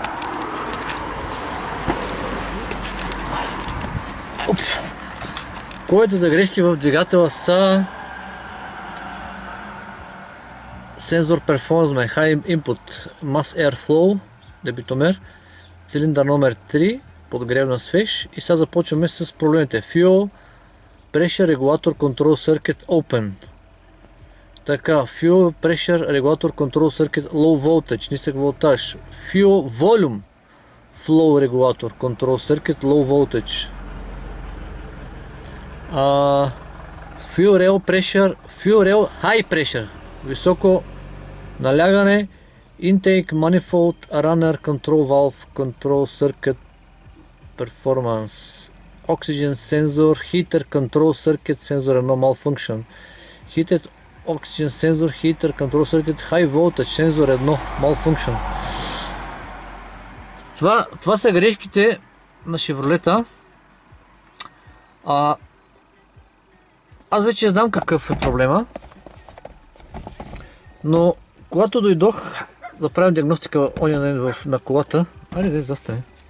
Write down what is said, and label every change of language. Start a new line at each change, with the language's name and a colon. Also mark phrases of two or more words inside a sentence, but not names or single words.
Bulgarian: Кодовете за грешки в двигателя са
English: Sensor Performance High Input Mass Airflow,
Bulgarian: дебитомер, цилиндър номер 3, подгревна свеж и сега започваме с проблемите.
English: Fuel Pressure Regulator Control Circuit Open. Така, Fuel Pressure Regulator Control Circuit Low Voltage,
Bulgarian: нисък волтаж.
English: Fuel Volume Flow Regulator Control Circuit Low Voltage. Fuel Rail Pressure, Fuel Rail High Pressure,
Bulgarian: високо налягане,
English: Intake Manifold Runner Control Valve Control Circuit Performance, Oxygen Sensor Heater Control Circuit Sensor 1 Malfunction, Heated Oxygen Sensor Heater Control Circuit High Voltage Sensor 1 Malfunction.
Bulgarian: Това са грешките на Шевролета. Аз вече знам какъв е проблема, но когато дойдох да правим диагностика оня ден на колата, айде да застане.